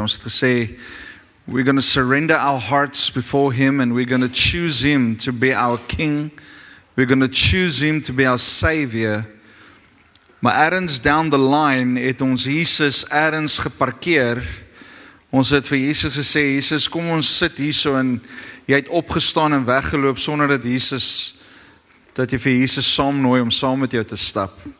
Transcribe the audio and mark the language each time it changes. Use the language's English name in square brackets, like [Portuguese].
[Afrikaans] Ons het gesê, [English] we're going to surrender our hearts before Him and we're going to choose Him to be our King. We're going to choose Him to be our Savior. [Afrikaans] Maar ergens [English] down the line [Afrikaans] het ons Jesus ergens geparkeer. Ons het vir Jesus gesê, Jesus, kom ons sit hierso en jy het opgestaan en weggeloop sonder dat jy vir Jesus saamnooi om saam met jou te stap.